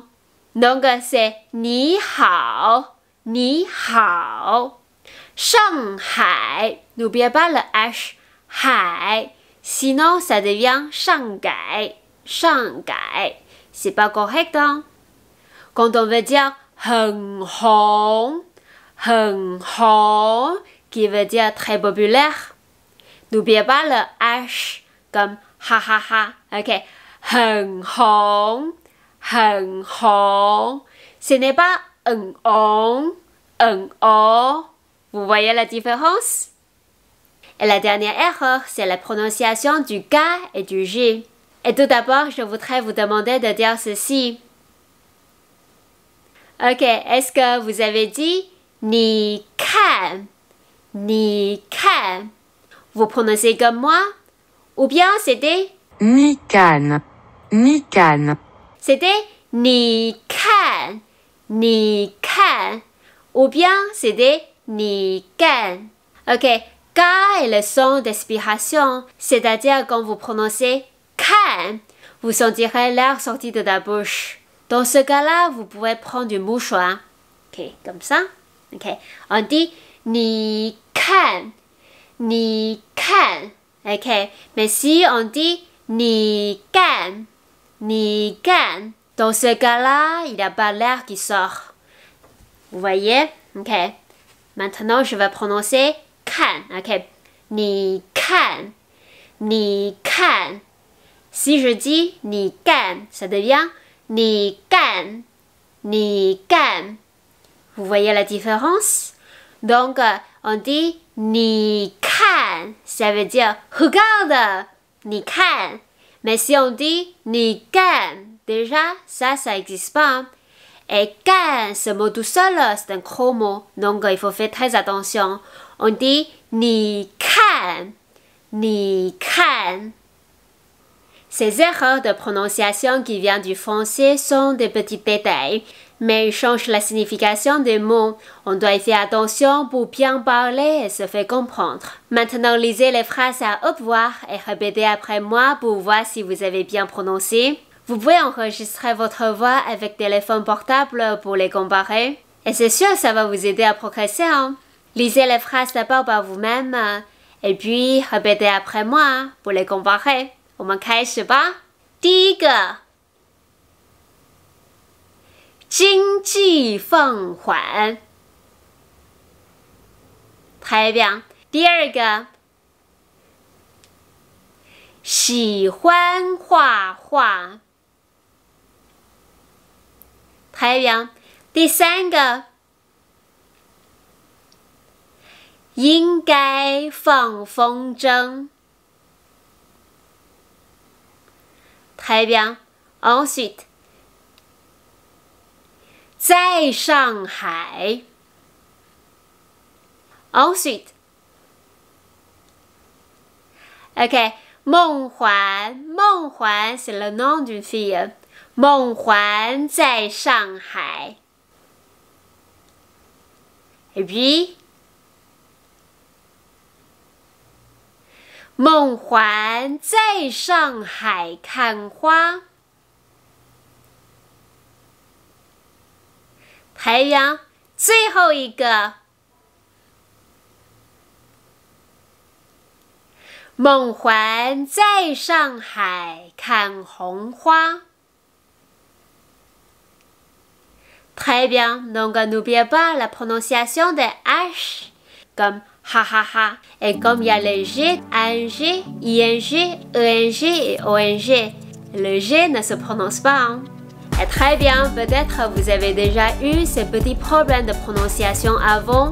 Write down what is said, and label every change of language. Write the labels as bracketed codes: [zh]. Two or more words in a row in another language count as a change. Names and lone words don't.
[fr] Donc c'est ni hao, ni hao. Shanghai, n'oubliez pas le H, hai, sinon ça devient Shanghai, Shanghai. C'est pas correct, hein? Quand on veut dire [zh] 很红, 很红, [fr] qui veut dire très populaire, n'oubliez pas le H comme ha ha ha, ok? [zh] 很红, 很红. [fr] Ce n'est pas un on, un o. Vous voyez la différence? Et la dernière erreur, c'est la prononciation du K et du G. Et tout d'abord, je voudrais vous demander de dire ceci. Ok, est-ce que vous avez dit [zh] 你看, 你看? [fr] Vous prononcez comme moi? Ou bien c'était [zh] 你看，你看. [fr] C'était [zh] 你看, 你看. [fr] Ou bien c'était [zh] 你干. [fr] Ok, K est le son d'expiration, c'est-à-dire quand vous prononcez kan, vous sentirez l'air sorti de la bouche. Dans ce cas-là, vous pouvez prendre du mouchoir. Ok, comme ça. Ok, on dit [zh] 你看, 你看. [fr] Ok, mais si on dit [zh] 你干, 你干, [fr] dans ce cas-là, il n'y a pas l'air qui sort. Vous voyez? Ok. Maintenant, je vais prononcer kan. [zh] Ok. 你看, 你看. [fr] Si je dis [zh] 你干, [fr] ça devient [zh] 你干, 你干. [fr] Vous voyez la différence? Donc, on dit [zh] 你看, [fr] ça veut dire regarde, [zh] 你看. [fr] Mais si on dit [zh] ni can, [fr] déjà, ça n'existe pas. Et can, ce mot tout seul, c'est un gros mot. Donc, il faut faire très attention. On dit [zh] ni can, ni can. [fr] Ces erreurs de prononciation qui viennent du français sont des petits détails, mais ils changent la signification des mots. On doit y faire attention pour bien parler et se faire comprendre. Maintenant, lisez les phrases à haute voix et répétez après moi pour voir si vous avez bien prononcé. Vous pouvez enregistrer votre voix avec téléphone portable pour les comparer. Et c'est sûr, ça va vous aider à progresser. Hein? Lisez les phrases d'abord par vous-même et puis répétez après moi pour les comparer. [zh] 我们开始吧。第一个，经济放缓。 [fr] très bien。 [zh] 第二个，喜欢画画。 [fr] très bien。 [zh] 第三个，应该放风筝。 [fr] Très bien. Ensuite, [zh] 在上海。 [fr] Ensuite, ok, 梦环，梦环 c'est le nom d'une fille. [zh] 梦环在上海。 [fr] Et puis, [zh] 梦环在上海看花。太阳，最后一个。梦环在上海看红花。 [fr] Très bien. Donc, n'oubliez pas la prononciation des H comme ha ha ha. Et comme il y a les G, ANG, ING, ENG et ONG, le G ne se prononce pas. Hein? Et très bien, peut-être vous avez déjà eu ces petits problèmes de prononciation avant.